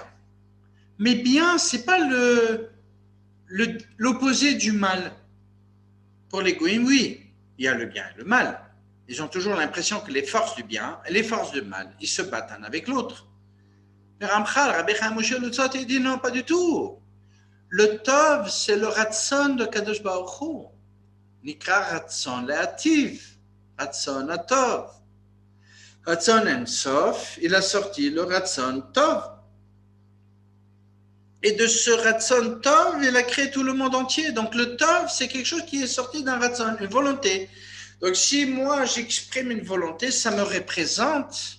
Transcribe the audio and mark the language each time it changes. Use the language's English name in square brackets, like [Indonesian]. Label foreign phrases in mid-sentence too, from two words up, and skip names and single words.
[French] Mais bien, ce n'est pas l'opposé du mal. Pour les goïms, oui, il y a le bien et le mal. Ils ont toujours l'impression que les forces du bien et les forces du mal, ils se battent un avec l'autre. Mais Ramchal, Rabbi Chaim Moshe Lutzot, il dit non, pas du tout. Le Tov, c'est le Ratson de [Hebrew] קדוש ברוך הוא. נקרא רצון להטיב, רצון הטוב. רצון אין סוף, [French] il a sorti le [Hebrew] רצון טוב. [French] Et de ce [Hebrew] רצון טוב, [French] il a créé tout le monde entier. Donc le Tov, c'est quelque chose qui est sorti d'un Ratzon, une volonté. Donc si moi j'exprime une volonté, ça me représente.